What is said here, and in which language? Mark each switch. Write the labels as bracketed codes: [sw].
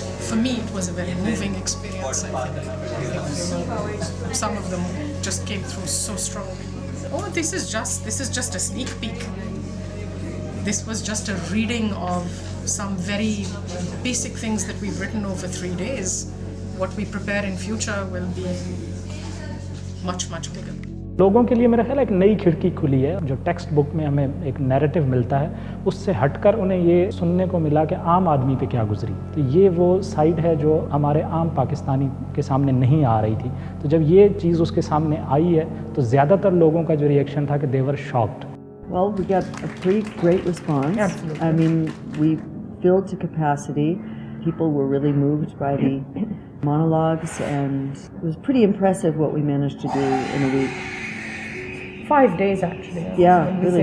[en] For me, it was a very moving experience. I think some of them just came through so strongly. Oh, this is just a sneak peek. This was just a reading of some very basic things that we've written over 3 days. What we prepare in future will be much, much bigger. [hi] लोगों के लिए मेरा ख्याल एक नई खिड़की खुली है। जो टेक्स्ट बुक में हमें एक नैरेटिव मिलता है, उससे हटकर उन्हें ये सुनने को मिला कि आम आदमी पे क्या गुजरी। तो ये वो साइड है जो हमारे आम पाकिस्तानी के सामने नहीं आ रही थी। तो जब ये चीज़ उसके सामने आई है तो ज़्यादातर लोगों का जो रिएक्शन था कि [en] They were shocked. Well, we got a pretty great response. Absolutely. I mean, we filled to capacity. People were really moved by the monologues, and it was pretty impressive what we managed to do in a week. 5 days actually. Yeah, When we really